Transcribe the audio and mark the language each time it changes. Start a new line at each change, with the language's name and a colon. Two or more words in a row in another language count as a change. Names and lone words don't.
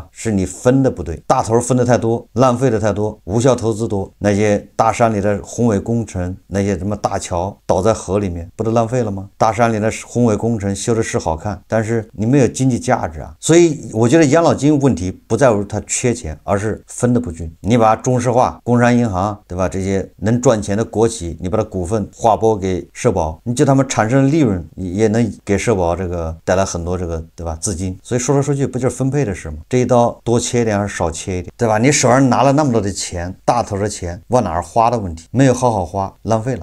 Chinese: 是你分的不對，大頭分的太多，浪費的太多，無效投資多，那些大山裡的宏偉工程，那些什麼大橋倒在河裡面，不都浪費了嗎？大山裡的宏偉工程修的是好看，但是你没有經濟價值啊。所以我覺得養老金問題不在乎它缺錢，而是分的不均。你把中石化、工商銀行，对吧？這些能賺錢的國企，你把它股份劃撥給社保，你就他們產生的利潤也能給社保這個帶來很多這個，對吧？資金。所以說來說去不就是分配的事嗎？這一刀多切一點還是少切一點，對吧？你手上拿了那麼多的錢，大頭的錢往哪兒花的問題，沒有好好花，浪費了。